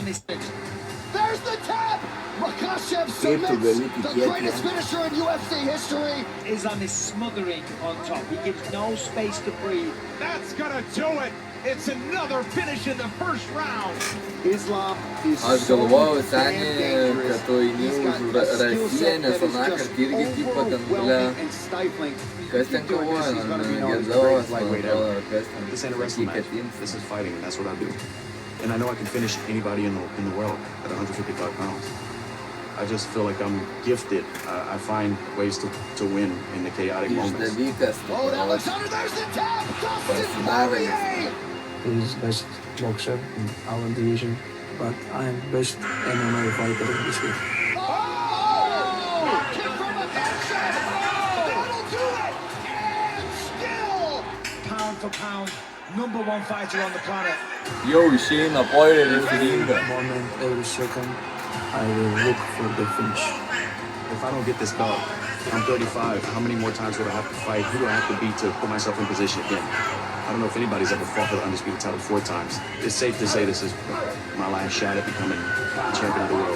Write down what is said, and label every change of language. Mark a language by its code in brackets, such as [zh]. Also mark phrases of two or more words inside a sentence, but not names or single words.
[en] Islam is There's the tap! Makhachev submits, the greatest finisher in UFC history. Islam is smothering on top. He gives no space to breathe. That's gonna do it. It's another finish in the first round. Islam is [lt] Aš galvojau, seniai, kad tu eini už Rasiją, nes anąkart irgi tipo ten, ble, kas ten kovoja, Gedovas, man atrodo, kas ten. [en] This ain't a wrestling match. This is fighting, and that's what I do. And I know I can finish anybody in the world at 155 pounds. I just feel like I'm gifted. I find ways to win in the chaotic moments. Oh, that looks under. There's the tap. Dustin Poirier. He's best boxer in our division, but I'm best MMA fighter in this week. Oh! Kick from a headshot. Oh! That'll do it. And still. Pound for pound, #1 fighter on the planet. [lt] Jau išeina Poirieris į ringą. [en] Moment, every second, I will look for the finish. If I don't get this belt, I'm 35. How many more times would I have to fight? Who do I have to beat to put myself in position again? I don't know if anybody's ever fought for the undisputed title 4 times. It's safe to say this is my last shot at becoming champion of the world.